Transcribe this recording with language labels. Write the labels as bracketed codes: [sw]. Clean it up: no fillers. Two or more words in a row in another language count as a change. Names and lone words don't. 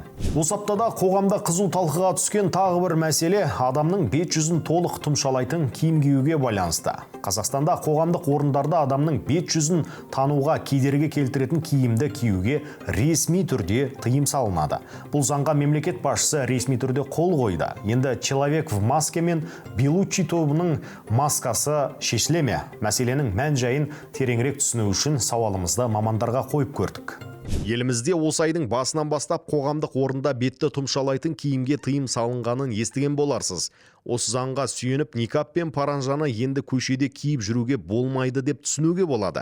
[kk] Осы аптада қоғамда қызу талқыға түскен тағы бір мәселе адамның бет жүзін толық тұмшалайтын киім киюге байланысты. Қазақстанда қоғамдық орындарда адамның бет жүзін тануға кедергі келтіретін киімді киюге ресми түрде тыйым салынады. Бұл заңға мемлекет басшысы ресми түрде қол қойды. Енді «Человек в маске» мен «Белуччи» тобының маскасы шешіле ме? Мәселенің мән-жайын тереңірек түсіну үшін сауалымызды мамандарға қойып көрдік. Елімізде осы айдың басынан бастап қоғамдық орында бетті тұмшалайтын киімге тыйым салынғанын естіген боларсыз. Осы заңға сүйеніп никап пен паранжаны енді көшеде киіп жүруге болмайды деп түсінуге болады.